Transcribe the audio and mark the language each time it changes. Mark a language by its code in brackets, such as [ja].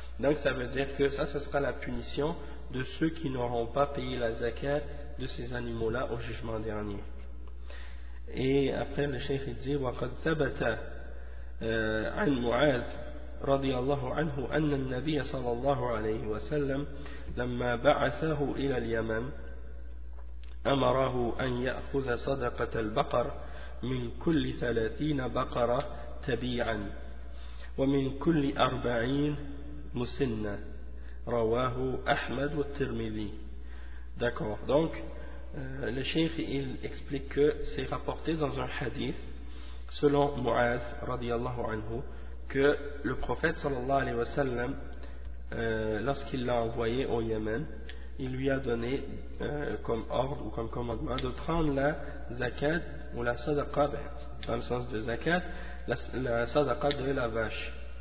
[fr] Donc ça veut dire que ça sera la punition de ceux qui n'auront pas payé la zakat de ces animaux-là au jugement dernier. Et après le cheikh il dit [ar] وَقَدْ ثَبَتَ عَنْ مُعَاذٍ رَضِيَ اللَّهُ عَنْهُ أَنَّ النَّبِيَّ صَلَّى اللَّهُ عَلَيْهِ وَسَلَّمَ لما بعثه إلى اليمن أمره أن يأخذ صدقة البقر من كل 30 بقرة تبيعا ومن كل 40 مسنة رواه أحمد والترمذي. [fr] D'accord. Donc le cheikh il explique que c'est rapporté dans un hadith selon Mu'adh radiyallahu anhu que le prophète sallallahu alayhi wa sallam lorsqu'il l'a envoyé au Yémen, il lui a donné comme ordre ou comme commandement de prendre la zakat ou la sadaqa, dans le sens de zakat, la sadaqa de la vache.